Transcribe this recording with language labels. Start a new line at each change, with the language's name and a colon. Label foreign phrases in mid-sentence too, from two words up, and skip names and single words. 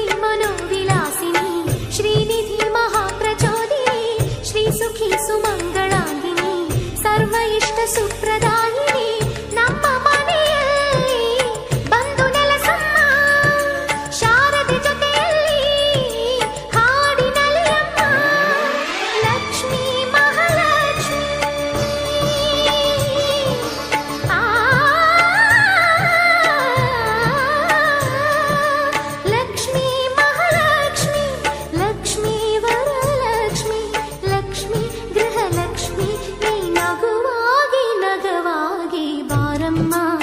Sanskrit: मनोविलासिनी श्रीनिधि महाप्रचोदिनी श्री सुखी सुमंगलांगिनी सर्व इष्ट सुप्रदायिनी
Kannada: ನಮ್ಮ ಮನೆಯಲ್ಲಿ ಬಂದು ನೆಲೆಸಮ್ಮ ಶಾರದೆ ಜೊತೆಯಲ್ಲಿ ಹಾಡಿನಲ್ಲಿ ಅಮ್ಮ ಲಕ್ಷ್ಮೀ ಮಹಾಲಕ್ಷ್ಮಿ ಲಕ್ಷ್ಮೀ ಮಹಾಲಕ್ಷ್ಮಿ ಲಕ್ಷ್ಮೀ ವರಲಕ್ಷ್ಮಿ ಲಕ್ಷ್ಮೀ ಗೃಹಲಕ್ಷ್ಮಿ ನೀ ನಗುವಾಗಿ ನಗವಾಗಿ ಬಾರಮ್ಮ